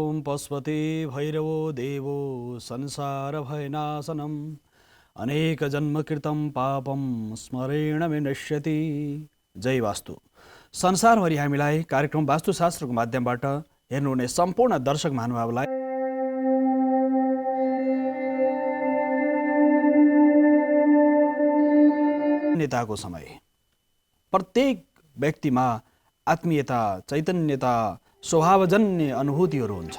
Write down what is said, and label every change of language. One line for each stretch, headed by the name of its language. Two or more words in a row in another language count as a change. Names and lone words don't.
Sanskrit: पशुपते भैरवो देवो संसार भयनाशनम् अनेक जन्मकृतं पापम स्मरेण विनश्यति।
Nepali: जय वास्तु। संसारभरि हामीलाई कार्यक्रम वास्तुशास्त्रको माध्यमबाट हेर्नुहुने सम्पूर्ण दर्शक महानुभावलाई नेताको समय। प्रत्येक व्यक्तिमा आत्मीयता, चैतन्यता, स्वभावजन्य अनुभूतिहरू हुन्छन्।